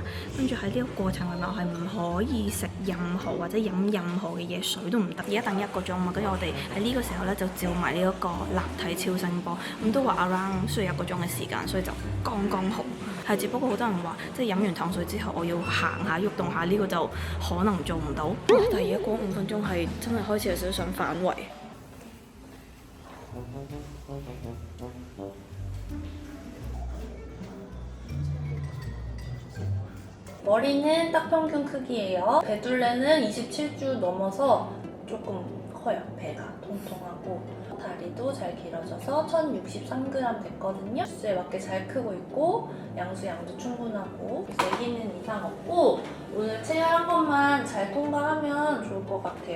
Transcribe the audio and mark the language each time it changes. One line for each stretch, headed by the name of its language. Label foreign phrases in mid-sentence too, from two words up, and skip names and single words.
Cantonese: 跟住喺呢個過程裏面，我係唔可以食任何或者飲任何嘅嘢，水都唔得。而家等1個鐘啊嘛，跟住我哋喺呢個時候咧就照埋呢一個立體超聲波，咁都話 around 需要1個鐘嘅時間，所以就剛剛好。係，只不過好多人話，即係飲完糖水之後，我要行下喐動下，呢個就可能做唔到。但係而家過5分鐘係真係開始有少少想反胃。
Korean: 머리는 딱 평균 크기예요. 배둘레는 27주 넘어서 조금 커요. 배가 통통하고 다리도 잘 길어져서 1063g 됐거든요. 주스에 맞게 잘 크고 있고 양도 충분하고 그래서 애기는 이상 없고 오늘 체열 한 번만 잘 통과하면 좋을 것 같아요.